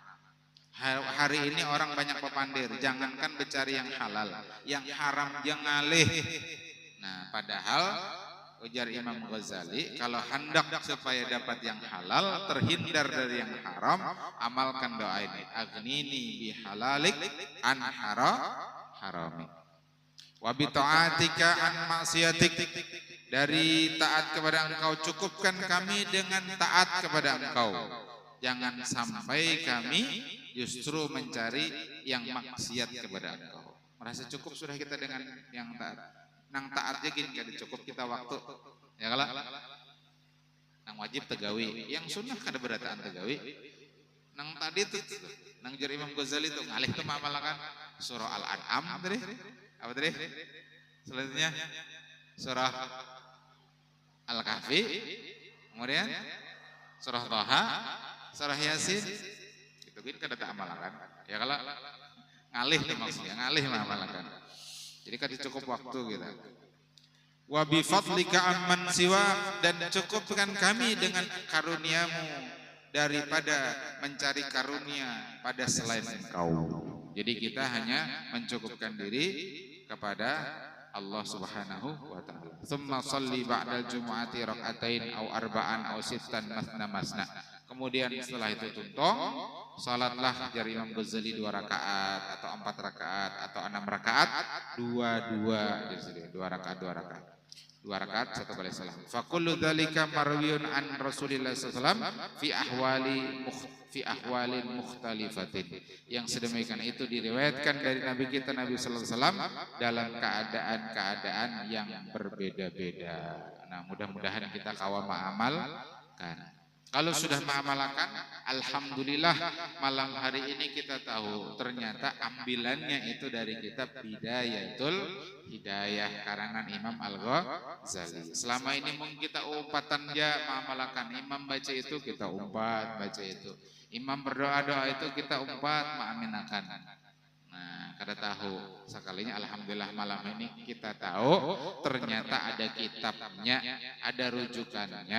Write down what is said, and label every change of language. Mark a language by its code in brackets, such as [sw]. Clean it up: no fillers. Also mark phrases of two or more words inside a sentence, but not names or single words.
[bjn] Hari ini orang banyak pepandir, jangankan mencari yang halal, yang haram jangan ngalih. Nah, padahal ujar Imam Ghazali, kalau hendak supaya dapat yang halal, terhindar dari yang haram, amalkan doa ini. [ar] أغنني بحلالك عن حرامك. وبطاعتك عن معصيتك. [id] Dari taat kepada engkau cukupkan kami dengan taat kepada engkau. Jangan sampai kami justru mencari yang maksiat kepada engkau. Merasa cukup sudah kita dengan yang taat. [bjn] Nang taatnya gini kada cukup kita waktu, ya kalau nang wajib tegawi, yang sunnah kada berataan tegawi. Nang tadi tuh, nang jar Imam Ghazali tuh ngalih tuh mamalakan surah Al-An'am tadi, apa tadi? Selanjutnya surah Al-Kahfi, kemudian surah Thaha, surah Yasin, itu kan kada tak amalakan. Ya kalau ngalih tuh maksudnya, ngalih mamalakan. [id] Jadi kan cukup waktu kita. [ar] وبفضلك عمن سوى, [id] dan cukupkan kami dengan karuniamu daripada mencari karunia pada selain engkau. Jadi kita hanya mencukupkan diri kepada Allah [ar] سبحانه وتعالى. ثم صل بعد الجمعة ركعتين أو أربعا أو ستا مثنى مثنى. [bjn] Kemudian setelah itu tuntung, salatlah dari Imam Ghazali 2 rakaat atau 4 rakaat atau 6 rakaat, 2 rakaat 2 rakaat 1 kali salam. [ar] فكل ذلك مروي عن رسول الله صلى الله عليه وسلم في أحوال مختلفة. [id] Yang sedemikian itu diriwayatkan dari Nabi kita Nabi [ar] صلى الله عليه وسلم [id] dalam keadaan-keadaan yang berbeda-beda. Nah, mudah-mudahan kita kawal mengamalkan. Kalau sudah mengamalkan, alhamdulillah malam hari ini kita tahu ternyata ambilannya itu dari kitab Bidayatul Hidayah karangan Imam Al-Ghazali. [bjn] Selama ini mungkin kita umpatan ya mengamalkan, imam baca itu kita umpat baca itu, imam berdoa-doa itu kita umpat mengaminakan. Nah, kada tahu sekalinya alhamdulillah malam ini kita tahu ternyata ada kitabnya, ada rujukannya.